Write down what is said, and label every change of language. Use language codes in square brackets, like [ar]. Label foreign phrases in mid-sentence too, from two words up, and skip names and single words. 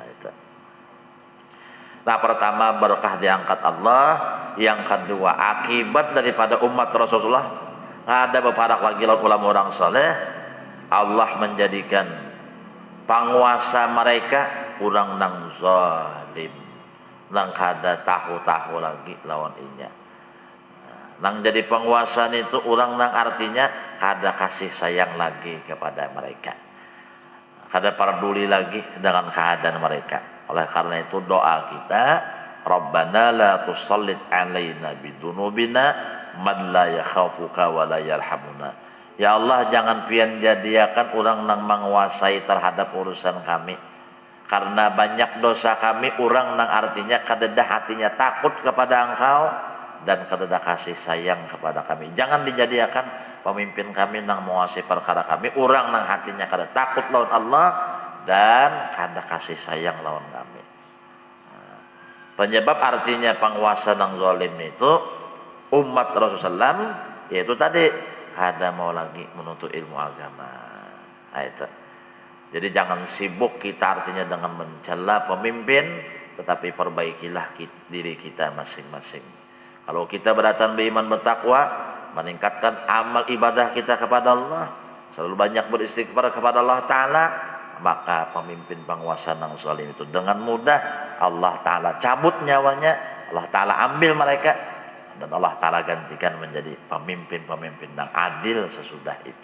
[bjn] Nah pertama berkah diangkat Allah, yang kedua akibat daripada umat Rasulullah ada beberapa lagi ulama orang soleh, Allah menjadikan penguasa mereka orang nang zalim, nang kada tahu-tahu lagi lawan inya. Nang jadi penguasa itu orang nang artinya kada kasih sayang lagi kepada mereka, kada peduli lagi dengan keadaan mereka. [id] Oleh karena itu doa kita, [ar] ربنا لا تسلط علينا بذنوبنا من لا يخافك ولا يرحمنا. [bjn] Ya Allah jangan pian jadiakan orang nang menguasai terhadap urusan kami. Karena banyak dosa kami, orang nang artinya kadedah hatinya takut kepada Engkau dan kadada kasih sayang kepada kami. Jangan dijadikan pemimpin kami nang menguasai perkara kami, urang nang hatinya kada takut lawan Allah dan kada kasih sayang lawan kami. Penyebab artinya penguasa nang zalim itu umat Rasulullah SAW, yaitu tadi kada mau lagi menuntut ilmu agama. Nah, itu. [id] Jadi jangan sibuk kita artinya dengan mencela pemimpin, tetapi perbaikilah diri kita masing-masing. Kalau kita berdatang beriman bertakwa, meningkatkan amal ibadah kita kepada Allah, selalu banyak beristighfar kepada Allah Ta'ala, maka pemimpin penguasa nang zalim itu dengan mudah Allah Ta'ala cabut nyawanya, Allah Ta'ala ambil mereka, dan Allah Ta'ala gantikan menjadi pemimpin-pemimpin yang adil sesudah itu.